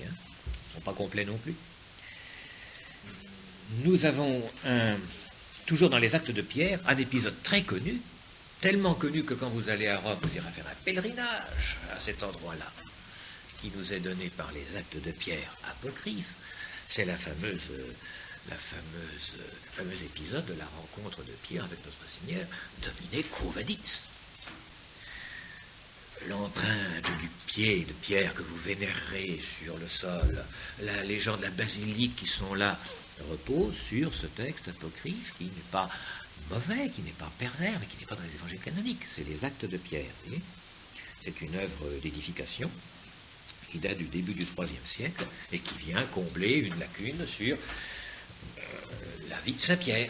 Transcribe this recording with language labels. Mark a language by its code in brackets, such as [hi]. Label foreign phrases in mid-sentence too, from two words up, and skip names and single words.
[fr] Ils ne sont pas complets non plus. Nous avons, toujours dans les actes de Pierre, un épisode très connu, tellement connu que quand vous allez à Rome, vous irez faire un pèlerinage à cet endroit-là, qui nous est donné par les actes de Pierre apocryphes. C'est le fameux épisode de la rencontre de Pierre avec notre Seigneur, [la] Domine quo vadis. [fr] L'empreinte du pied de Pierre que vous vénérez sur le sol, les gens de la basilique qui sont là, repose sur ce texte apocryphe qui n'est pas mauvais, qui n'est pas pervers, mais qui n'est pas dans les évangiles canoniques. C'est les actes de Pierre. Vous voyez, c'est une œuvre d'édification qui date du début du IIIe siècle et qui vient combler une lacune sur la vie de Saint-Pierre.